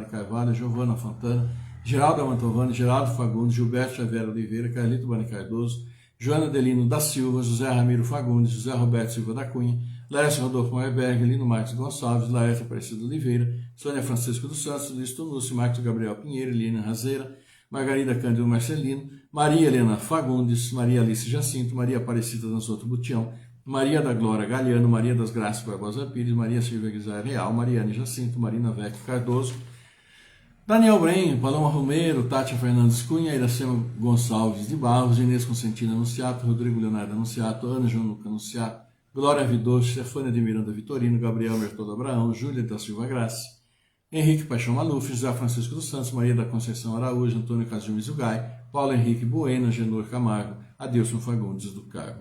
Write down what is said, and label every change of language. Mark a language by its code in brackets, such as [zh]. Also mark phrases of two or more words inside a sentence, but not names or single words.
[pt] Carvalho, Giovana Fontana, Geraldo Mantovani, Geraldo Fagundes, Gilberto Xavier Oliveira, Carlito Bani Cardoso, Joana Delino da Silva, José Ramiro Fagundes, José Roberto Silva da Cunha, Lércio Rodolfo Moerberg, Lino Marques Gonçalves, Laércio Aparecido Oliveira, Sônia Francisco dos Santos, Luiz Tunúcio, Marcos Gabriel Pinheiro, Eliana Razeira, Margarida Cândido Marcelino, Maria Helena Fagundes, Maria Alice Jacinto, Maria Aparecida Dançoto Butião, Maria da Glória Galiano, Maria das Graças Barbosa Pires, Maria Silvia Guizar Real, Mariane Jacinto, Marina Vec Cardoso, Daniel Brenho, Paloma Romero, Tátia Fernandes Cunha, Iracema Gonçalves de Barros, Inês Constantino Anunciato, Rodrigo Leonardo Anunciato, Ana João Luca Anunciato, Glória Vidoso, Stefânia de Miranda Vitorino, Gabriel Bertoldo Abraão, Júlia da Silva Graça, Henrique Paixão Maluf, José Francisco dos Santos, Maria da Conceição Araújo, Antônio Casil Mizugai, Paulo Henrique Bueno, Genor Camargo, Adilson Fagundes do Carmo.